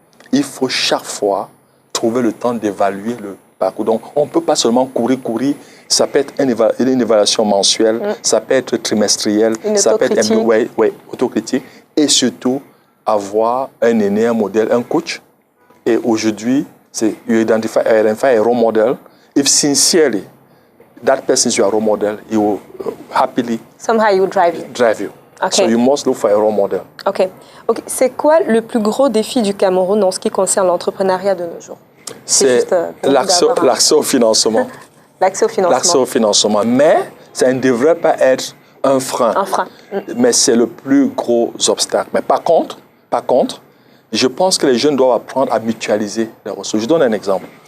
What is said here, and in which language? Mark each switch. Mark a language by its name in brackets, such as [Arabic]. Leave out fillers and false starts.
[French] Il faut chaque fois trouver le temps d'évaluer le parcours. Donc, on ne peut pas seulement courir. Ça peut être une évaluation mensuelle, ça peut être trimestrielle, ça peut être autocritique. Et surtout, avoir un aîné, un modèle, un coach. Et aujourd'hui, [English] you identify a role model. If sincerely that person is your role model, he will happily somehow you drive you. Okay. So you must look for a role model. Ok. [French] C'est quoi le plus gros défi du Cameroun en ce qui concerne l'entrepreneuriat de nos jours? C'est l'accès au financement. L'accès au financement. L'accès au financement. Mais ça ne devrait pas être un frein. Mais c'est le plus gros obstacle. Mais par contre, je pense que les jeunes doivent apprendre à mutualiser les ressources. Je donne un exemple.